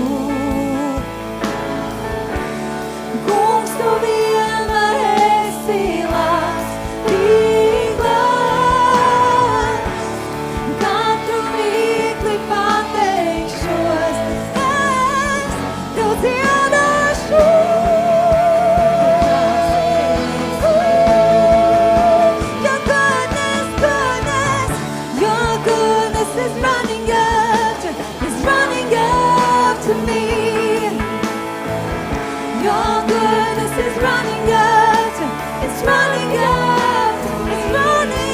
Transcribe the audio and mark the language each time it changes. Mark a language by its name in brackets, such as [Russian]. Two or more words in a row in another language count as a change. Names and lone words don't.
[Latvian] Kungs, tu vienmēr esi labs, tik labs. Katru mirkli pateikšos es, tev dziedāšu. [English] Your goodness is running up to me. Your goodness is running up, it's running up, it's running.